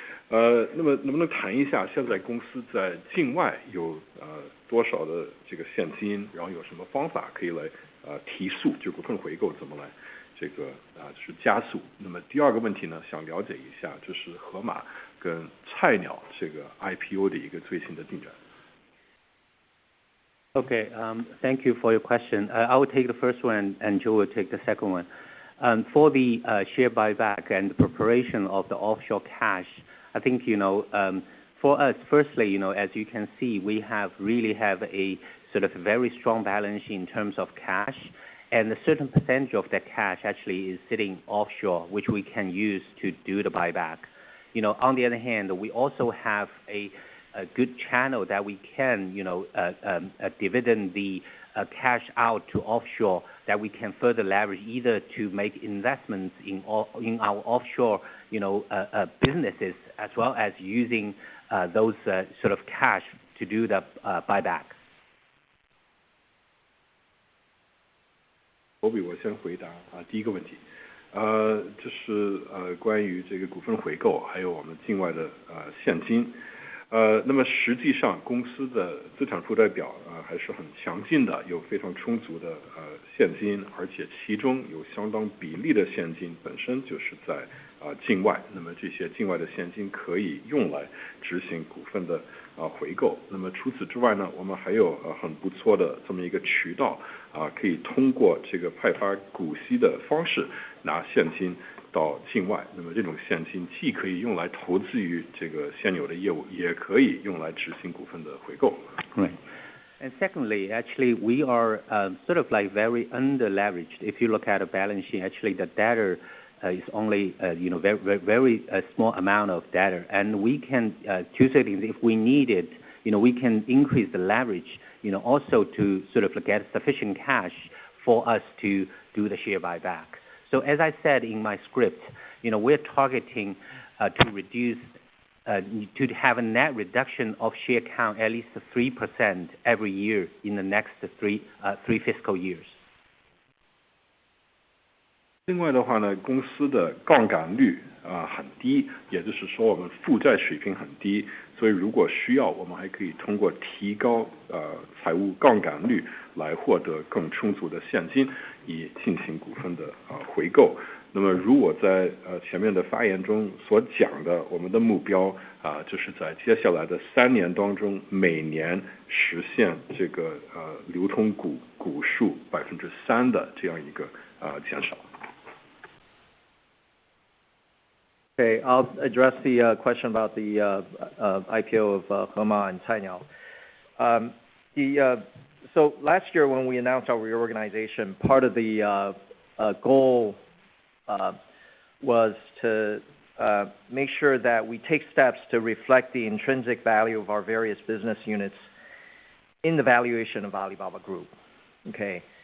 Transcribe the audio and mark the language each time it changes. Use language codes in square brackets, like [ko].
[zh] 那么能不能谈一下现在公司在境外有多少的这个现金，然后有什么方法可以来提速，就股份回购怎么来这个就是加速。那么第二个问题呢，想了解一下就是盒马跟菜鸟这个 IPO 的一个最新的进展。 [en] Okay, thank you for your question. I will take the first one and Joe will take the second one. For the share buyback and the preparation of the offshore cash, I think, for us, firstly, as you can see, we really have a sort of very strong balance in terms of cash, and a certain percentage of that cash actually is sitting offshore, which we can use to do the buyback. On the other hand, we also have a good channel that we can, dividend the cash out to offshore that we can further leverage either to make investments in our offshore, businesses, as well as using those sort of cash to do the buyback. [zh] 我先回答第一个问题，这是关于这个股份回购还有我们境外的现金。那么实际上公司的资产负债表还是很强劲的，有非常充足的现金，而且其中有相当比例的现金本身就是在境外，那么这些境外的现金可以用来执行股份的回购。那么除此之外呢，我们还有很不错的这么一个渠道可以通过这个派发股息的方式拿现金到境外，那么这种现金既可以用来投资于这个现有的业务，也可以用来执行股份的回购。 [en] Right. And secondly, actually, we are sort of like very under-leveraged. If you look at a balance sheet, actually the debtor is only very small amount of debtor, and we can two things. If we need it, we can increase the leverage, also to sort of get sufficient cash for us to do the share buyback. So as I said in my script, we're targeting to reduce, to have a net reduction of share count at least 3% every year in the next three fiscal years. [zh] 另外的话呢，公司的杠杆率很低，也就是说我们负债水平很低，所以如果需要，我们还可以通过提高财务杠杆率来获得更充足的现金，以进行股份的回购。那么如我在前面的发言中所讲的，我们的目标就是在接下来的3年当中，每年实现这个流通股数3%的这样一个减少。 [en] Okay, I'll address the question about the IPO of Hema and Cainiao. So last year when we announced our reorganization, part of the goal was to make sure that we take steps to reflect the intrinsic value of our various business units in the valuation of Alibaba Group. Okay.